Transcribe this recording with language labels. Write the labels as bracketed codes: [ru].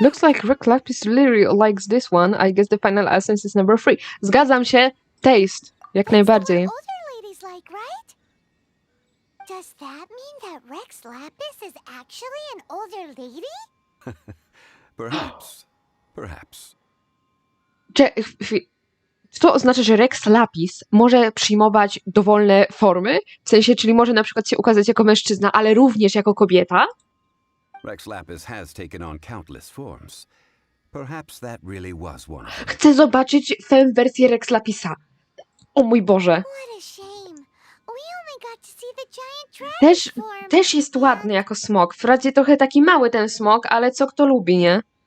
[en] Looks like Rick Lapis really likes this one. I guess the final essence is number 3. [pl] Zgadzam się. [en] Taste. [pl] Jak najbardziej. [en] That's what older ladies like, right? Does that mean that Rex Lapis is actually an older lady? Perhaps. Perhaps. [pl] Czy to oznacza, że Rex Lapis może przyjmować dowolne formy? W sensie, czyli może na przykład się ukazać jako mężczyzna, ale również jako kobieta? [en] Rex Lapis has taken on countless forms. Perhaps that really was one of them. [pl] Chcę zobaczyć fem wersję Rex Lapisa. O mój Boże. [en] What a shame. We only got to see the giant dragon form. [pl] Też jest ładny jako smok. Wprawdzie trochę taki mały ten smok, ale co kto lubi, nie?